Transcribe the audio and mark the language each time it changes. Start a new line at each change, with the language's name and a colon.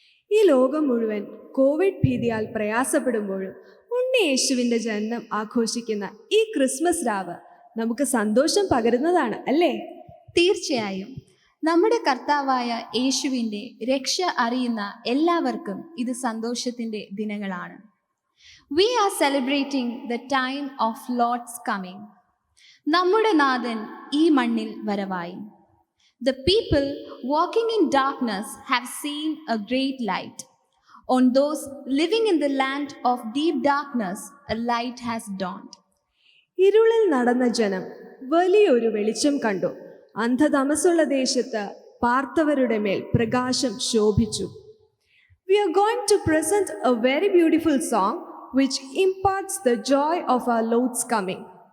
Malayalam: ഈ ലോകം മുഴുവൻ കോവിഡ് ഭീതിയാൽ പ്രയാസപ്പെടുമ്പോഴും ഉണ്ണി യേശുവിൻ്റെ ജനനം ആഘോഷിക്കുന്ന ഈ ക്രിസ്മസ് രാവ് നമുക്ക് സന്തോഷം പകരുന്നതാണ് അല്ലേ? തീർച്ചയായും നമ്മുടെ കർത്താവായ യേശുവിൻ്റെ രക്ഷ അറിയുന്ന എല്ലാവർക്കും ഇത് സന്തോഷത്തിൻ്റെ ദിനങ്ങളാണ്.
English: We are celebrating the time of Lord's coming.
Malayalam: നമ്മുടെ നാഥൻ ഈ മണ്ണിൽ വരവായി.
English: The people walking in darkness have seen a great light. On those living in the land of deep darkness, a light has dawned.
Malayalam: ഇരുളിൽ നടന്ന ജനം വലിയൊരു വെളിച്ചം കണ്ടു. അന്ധതമസുള്ള ദേശത്ത് പാർത്തവരുടെ മേൽ പ്രകാശം ശോഭിച്ചു.
English: We are going to present a very beautiful song which imparts the joy of our Lord's coming.